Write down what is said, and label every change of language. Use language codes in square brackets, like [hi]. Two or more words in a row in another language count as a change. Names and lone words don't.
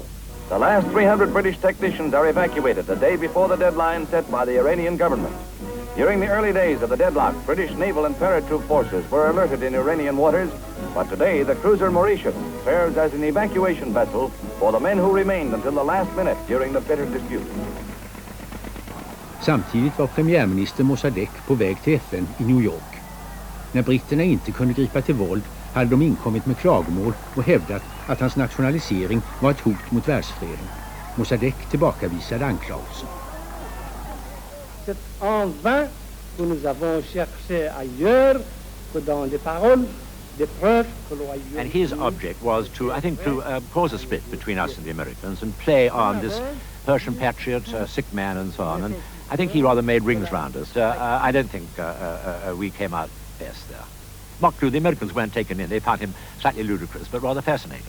[en] The last 300 British technicians are evacuated the day before the deadline set by the Iranian government. During the early days of the deadlock, British naval and paratroop forces were alerted in Iranian waters, but today the cruiser Mauritius serves as an evacuation vessel for the men who remained until the last minute during the bitter dispute. [sv] Samtidigt var premiärminister Mossadegh på väg till FN i New York. När britterna inte kunde gripa till våld hade de inkommit med klagomål och hävdat att hans nationalisering var ett hot mot världsfreden. Mossadegh tillbakavisade anklagelsen. [fr] C'est en vain que nous avons cherché ailleurs que dans des paroles, des preuves que l'on. [en] And his object was to, I think, to cause a split between us and the Americans and play on this Persian patriot, sick man and so on. And I think he rather made rings round us. I don't think we came out best there. Not true, the Americans weren't taken in. They found him slightly ludicrous, but rather fascinating.